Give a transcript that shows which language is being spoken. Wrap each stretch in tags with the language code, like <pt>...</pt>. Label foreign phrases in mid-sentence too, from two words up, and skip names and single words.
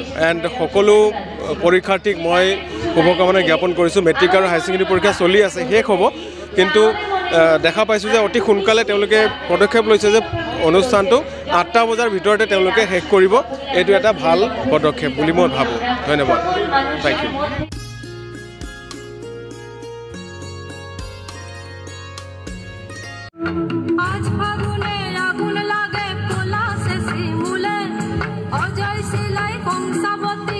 <as>এণ্ড সকলো পৰীক্ষাৰ্থীক মই শুভকামনা জ্ঞাপন কৰিছোঁ। মেট্ৰিক আৰু</as> <en>Higher Secondary</en> <as>পৰীক্ষা চলি আছে, শেষ হ'ব, কিন্তু দেখা পাইছোঁ যে অতি সোনকালে তেওঁলোকে পদক্ষেপ লৈছে যে অনুষ্ঠানটো 8টা বজাৰ ভিতৰতে তেওঁলোকে শেষ কৰিব। এইটো এটা ভাল পদক্ষেপ বুলি মই ভাবোঁ। ধন্যবাদ।</as> <en>Thank you.</en> <bn>আজ ফাগুনে আগুন লাগে পলাশে শিমুলে অজয় শিলাই কংসাবতী</bn>